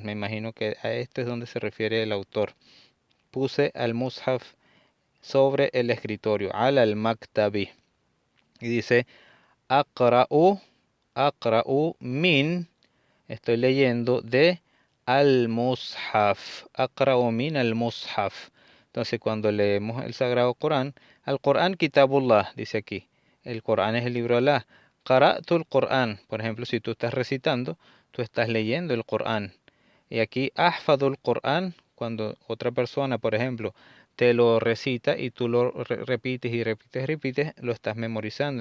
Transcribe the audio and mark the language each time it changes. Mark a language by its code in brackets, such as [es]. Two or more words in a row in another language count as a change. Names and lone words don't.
[es] Me imagino que a esto es donde se refiere el autor. Puse al-Mushaf sobre el escritorio, al-Maktabi. Y dice, [ar] أقرأ، أقرأ من, [es] estoy leyendo de al-Mushaf. [ar] أقرأ من المصحف. [es] Entonces, cuando leemos el Sagrado Corán, [ar] القرآن كتاب الله, [es] dice aquí. El Corán es el libro de Alá. [ar] قرأت القرآن. [es] Por ejemplo, si tú estás recitando, tú estás leyendo el Corán. Y aquí, [ar] أحفظ القرآن, [es] cuando otra persona, por ejemplo, te lo recita y tú lo repites y repites, lo estás memorizando.